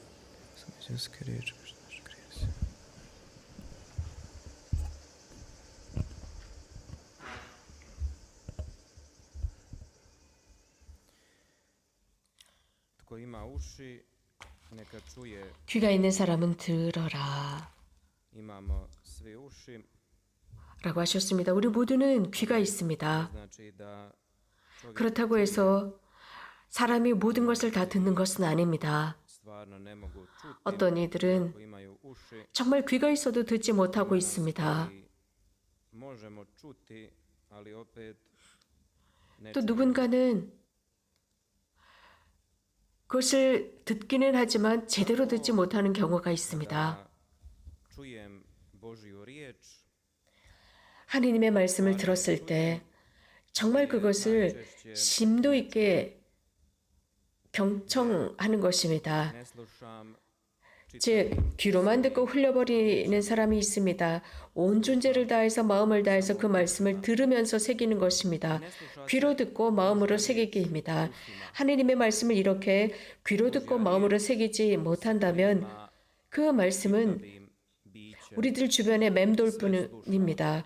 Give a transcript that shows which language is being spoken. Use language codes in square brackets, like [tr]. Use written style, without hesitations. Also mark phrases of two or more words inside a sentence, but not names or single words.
[hr] Tko ima uši, neka čuje. [ko] 귀가 있는 사람은 들어라 [hr] Imamo svi uši. [ko] 라고 하셨습니다. 우리 모두는 귀가 있습니다. [hr] Znači da [ko] 그렇다고 해서 사람이 모든 것을 다 듣는 것은 아닙니다. [hr] stvarno ne mogu čuti. [ko] 어떤 이들은 [hr] Tko imaju uši, [ko] 정말 귀가 있어도 듣지 못하고 있습니다. [hr] možemo čuti, ali opet ne [ko] 또 누군가는 그것을 듣기는 하지만 제대로 듣지 못하는 경우가 있습니다. [hr] čujem Božju riječ, [ko] 하느님의 말씀을 들었을 때 정말 그것을 심도 있게 경청하는 것입니다. [hr] ne slušam, [ko] 즉 귀로만 듣고 흘려버리는 사람이 있습니다. 온 존재를 다해서 마음을 다해서 그 말씀을 들으면서 새기는 것입니다. 귀로 듣고 마음으로 새기기입니다. 하느님의 말씀을 이렇게 귀로 듣고 마음으로 새기지 못한다면 그 말씀은 우리들 주변에 맴돌 뿐입니다.